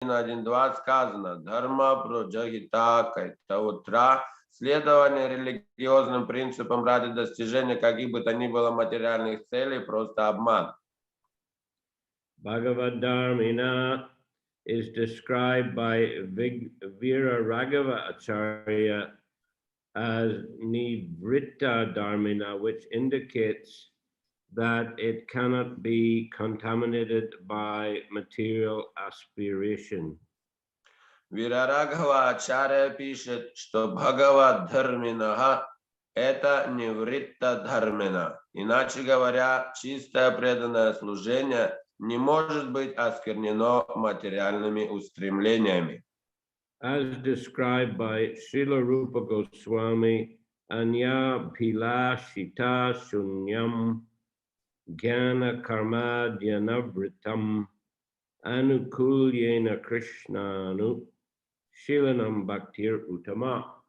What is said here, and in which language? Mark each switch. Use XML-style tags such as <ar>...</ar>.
<ru>1.2 сказано</ru> <sa>«Дхарма проджагита кайтаутра»</sa> <ru>следование религиозным принципам ради достижения каких бы то ни было материальных целей просто обман.</ru> <en>Bhagavad-dharmina is described by Veera Raghava Acharya as nivritta dharmina, which indicates that it cannot be contaminated by material aspiration.</en> <ru>Вирарагава Ачарья пишет, что Бхагават-дхарминаха – это нивритта дхармина. Иначе говоря, чистое преданное служение не может быть осквернено материальными устремлениями.</ru> <en>As described by Srila Rupa Goswami,</en> <sa>Anya Pila Shita Shunyam Jnana Karma Dhyanavritam Anukulyena Krishnanu Shilanam Bhaktir Uttama.</sa>